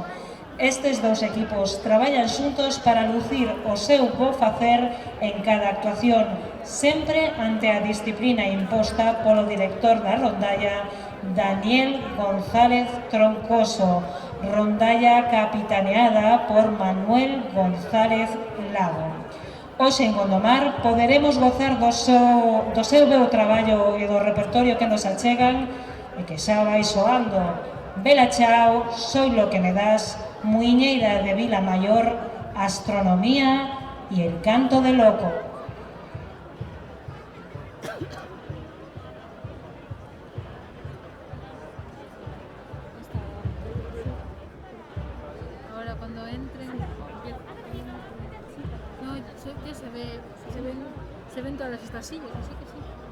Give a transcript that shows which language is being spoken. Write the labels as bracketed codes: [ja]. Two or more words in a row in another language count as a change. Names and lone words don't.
[gl] Estes dous equipos traballan xuntos para lucir o seu bo facer en cada actuación, sempre ante a disciplina imposta polo director da rondalla, Daniel González Troncoso, rondalla capitaneada por Manuel González Lago. Hoxe en Gondomar poderemos gozar do seu bo traballo e do repertorio que nos achegan e que xa vai soando Bela Chao, Soy lo que me das, Muiñeira de Vila Mayor, Astronomía y El canto del loco. [es] Ahora cuando entren, no, ya se ven todas estas sillas, así que sí.